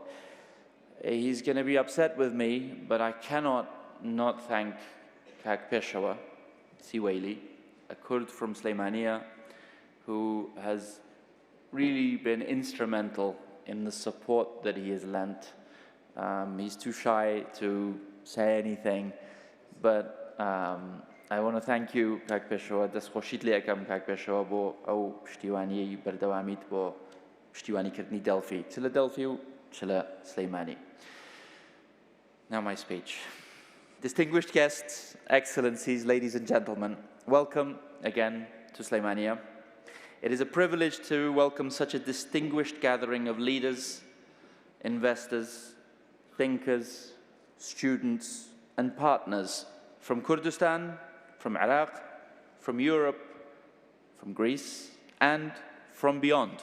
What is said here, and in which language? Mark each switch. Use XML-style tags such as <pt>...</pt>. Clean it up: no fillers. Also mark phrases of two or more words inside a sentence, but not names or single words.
<en>He's going to be upset with me, but I cannot not thank Kak Peshawar Siwaili, a Kurd from Slémania, who has really been instrumental in the support that he has lent. He's too shy to say anything, but I want to thank you, Kak Peshawar.</en> <ckb>دەستخۆشیت لێ ئەەکەم کاک پێشەوە بۆ ئەو پشتیوانیی بەردەوامیت بۆ پشتیوانیکردنی دێڵفی چ لە دێڵفی و چ لە سلێمانی.</ckb> <en>Now my speech. Distinguished guests, excellencies, ladies and gentlemen, welcome again to Slémania. It is a privilege to welcome such a distinguished gathering of leaders, investors, thinkers, students, and partners from Kurdistan, from Iraq, from Europe, from Greece, and from beyond.</en>